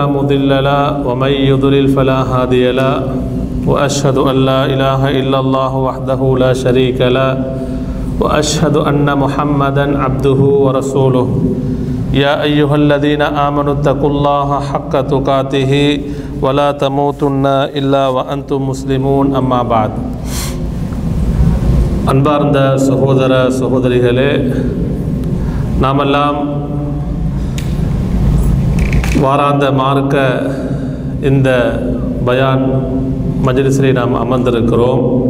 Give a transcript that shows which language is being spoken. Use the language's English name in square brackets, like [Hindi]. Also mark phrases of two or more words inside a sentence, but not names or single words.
[Arabic] مضل له ومن يضلل فلا هادي له وأشهد أن لا إله إلا الله وحده لا شريك له وأشهد أن محمدا عبده ورسوله يا أيها الذين آمنوا اتقوا الله حق تقاته ولا تموتن إلا وأنتم مسلمون أما بعد [Tamil] அன்பார்ந்த சகோதர சகோதரிகளே, நாமெல்லாம் வாராந்த மார்க்க இந்த பயான் மஜ்லிஸிலே நாம் அமர்ந்திருக்கிறோம்.